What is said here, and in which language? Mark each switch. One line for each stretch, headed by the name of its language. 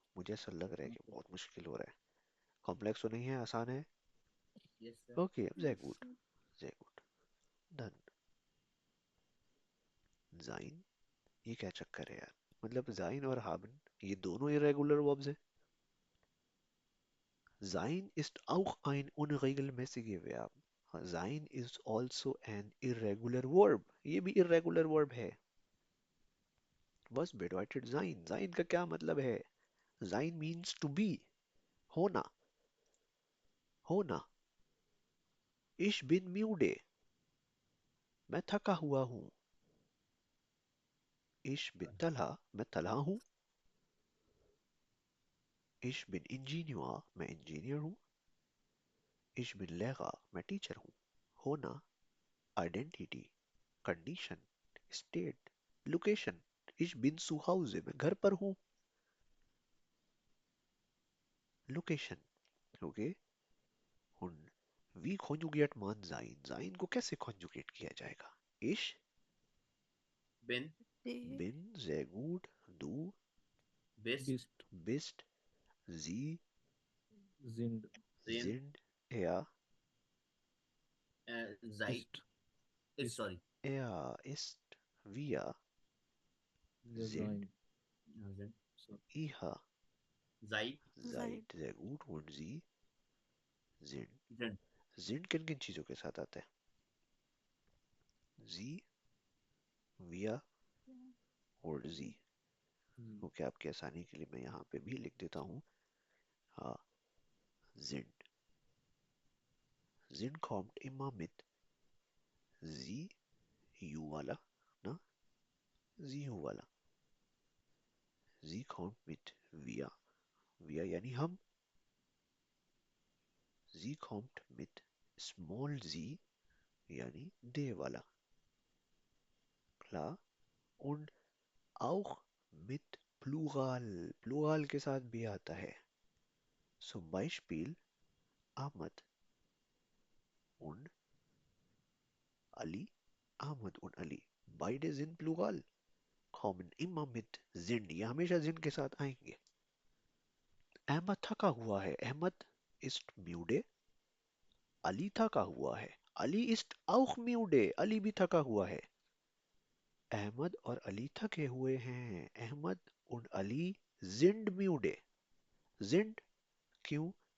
Hindi: मुझे ऐसा लग रहा है कि बहुत मुश्किल हो रहा है। कॉम्प्लेक्स तो नहीं है, आसान है।
English: Yes, sir.
Hindi: ओके, अब sehr
English: yes
German: gut,
English: sir
German: sehr gut। डन।
Hindi: जाइन, ये क्या चक्कर है यार? मतलब जाइन और haben ये दोनों इरेगुलर वर्ब्स हैं।
German: Sein ist auch ein unregelmäßiger Verb। हाँ,
English: Sein is also an irregular verb।
Hindi: ये भी irregular verb है।
German: Was bedeutet sein?
Hindi: Sein का क्या मतलब है?
English: Sein means to be,
Hindi: होना, होना।
German: Ich bin müde,
Hindi: मैं थका हुआ हूँ।
German: Ich bin तलहा,
Hindi: मैं तलहा हूँ।
German: Ich bin Ingenieur,
Hindi: मैं इंजीनियर हूँ।
German: Ich bin Lehrer,
Hindi: मैं टीचर हूँ।
English: होना, identity, condition, state, location।
German: Ich bin zu Hause,
Hindi: मैं घर पर हूँ।
English: Location, okay.
German: Und wie konjugiert man sein?
Hindi: Sein को कैसे conjugate किया जाएगा?
German: Ich Bin, die bin, sehr gut। Du bist, bist, bist, sie sind, sind, sind, er, seid, ist, ist, ist,
English: sorry,
German: er ist, wir wir sind, sein, sind, so, ihr seid, seid, seid sehr gut। Und sie sind। sind.
Hindi: sind किन किन चीजों के साथ आता है? sie, wir और sie। hm, okay, आपकी आसानी के लिए मैं यहाँ पे भी लिख देता हूँ। हाँ, sind।
German: sind kommt immer mit sie, you वाला ना, sie you वाला। sie kommt mit wir, wir यानी हम। sie kommt mit small z यानी der वाला। klar। und auch mit Plural, Plural
Hindi: के साथ भी आता है।
German: Zum Beispiel Ahmad und Ali, Ahmad und Ali, beide sind Plural, kommen immer mit sind,
Hindi: ये हमेशा sind के साथ आएंगे। अहमद थका हुआ है, अहमद
German: ist müde,
Hindi: अली थका हुआ है, Ali
German: ist auch müde,
Hindi: Ali भी थका हुआ है। अहमद और अली थके हुए हैं, Ahmad und Ali
German: sind müde,
Hindi: sind क्यों?